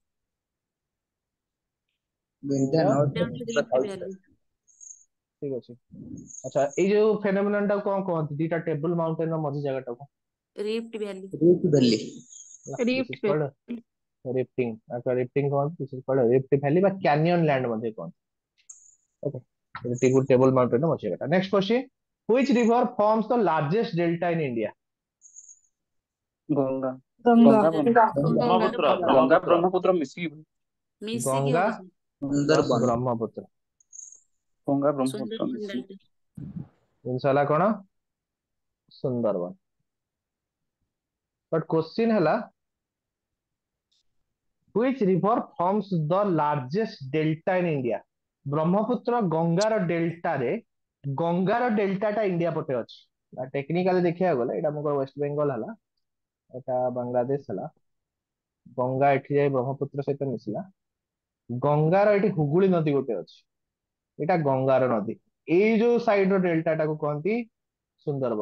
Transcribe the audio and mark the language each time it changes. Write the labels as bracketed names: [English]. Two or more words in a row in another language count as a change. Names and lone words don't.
[Odia] ବିନ୍ଧ୍ୟା ନର୍ଥ ଏଇଟା ହଉଛି ପୁରା ରିଫ୍ଟ ତଳେ sir। ଭ୍ୟାଲି। ଠିକ ଅଛି। ଆଚ୍ଛା ଏଇ ଯୋଉ ଫେନୋମେନନ ଟାକୁ କଣ କହନ୍ତି ଦିଟା [English] table mountain [Odia] ର ମଝି ଜାଗାଟାକୁ [English] rift valley. rift valley. rift valley. [Odia] ରିଫ୍ଟିଂ ଆଚ୍ଛା ରିଫ୍ଟିଂ କହନ୍ତି [English] this is called rift valley [Odia] ବା [English] canyon land [Odia] ମଧ୍ୟ କହନ୍ତି। [English] okay table mountain [Odia] ର ମଝି ଜାଗାଟା। [English] next question which river forms the largest delta in India [Odia] ଗଙ୍ଗା। ଗଙ୍ଗା। ଗଙ୍ଗାର ବ୍ରହ୍ମପୁତ୍ର ଗଙ୍ଗା ବ୍ରହ୍ମପୁତ୍ର ବ୍ରହ୍ମପୁତ୍ର ମିଶିକି ମିଶିକି ଗଙ୍ଗା ହବ ସାର୍। ପ୍ଲସ ସୁନ୍ଦରବନ। ବ୍ରହ୍ମପୁତ୍ର। ଗଙ୍ଗା ବ୍ରହ୍ମପୁତ୍ର ସୁନ୍ଦରବନ ମିଶିକି। ଡେଲ୍ଟା। ଜିନିଷ ହେଲା କଣ ସୁନ୍ଦରବନ। [English] but question ହେଲା which river forms the largest delta in India [Odia] ବ୍ରହ୍ମପୁତ୍ର ଗଙ୍ଗାର ଡେଲ୍ଟାଟା ଇଣ୍ଡିଆ ପଟେ ଅଛି। ଟେକ୍ନିକାଲି ଦେଖିବାକୁ ଗଲେ ଏଇଟା ମୋର ୱେଷ୍ଟ ବେଙ୍ଗଲ ହେଲା ଏଟା ବାଂଲାଦେଶ ହେଲା ଗଙ୍ଗା ଏଠି ଯାଇ ବ୍ରହ୍ମପୁତ୍ର ସହିତ ମିଶିଲା ଗଙ୍ଗାର ଏଠି ହୁଗୁଳି ନଦୀ ଗୋଟେ ଅଛି ଏଇଟା ଗଙ୍ଗାର ନଦୀ ଏଇ ଯୋଉ ସାଇଡ ର ଡେଲ୍ଟାଟାକୁ କହନ୍ତି ସୁନ୍ଦରବନ।